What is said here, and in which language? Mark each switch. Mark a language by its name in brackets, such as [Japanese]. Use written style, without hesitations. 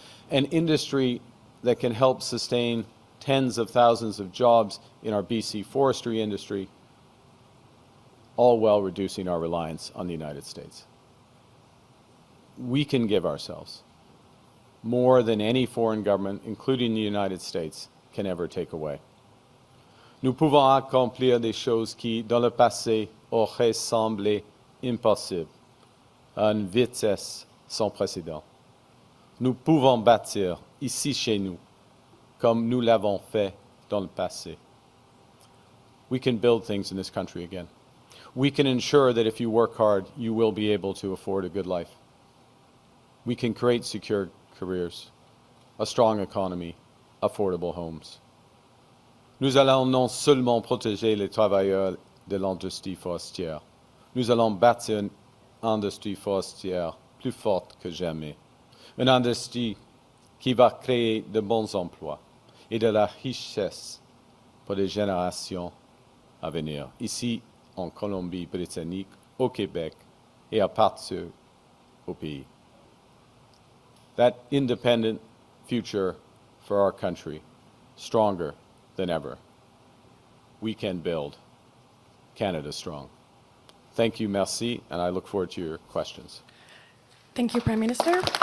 [English] An industry that can help sustain tens of thousands of jobs in our BC forestry industry, all while reducing our reliance on the United States. We can give ourselves more than any foreign government, including the United States, can ever take away. [French] Nous pouvons accomplir des choses qui, dans le passé, auraient semblé impossibles, à une vitesse sans précédent. Nous pouvons bâtir ici chez nous, comme nous l'avons fait dans le passé. [English] We can build things in this country again. We can ensure that if you work hard, you will be able to afford a good life. We can create secure careers, a strong economy, affordable homes. [French] Nous allons non seulement protéger les travailleurs de l'industrie forestière, nous allons bâtir une industrie forestière plus forte que jamais. Une industrie qui va créer de bons emplois et de la richesse pour les générations à venir, ici en Colombie-Britannique, au Québec et à partout au pays. [English] that independent future for our country stronger than ever. We can build Canada strong. Thank you, merci, and I look forward to your questions. Thank you, Prime Minister.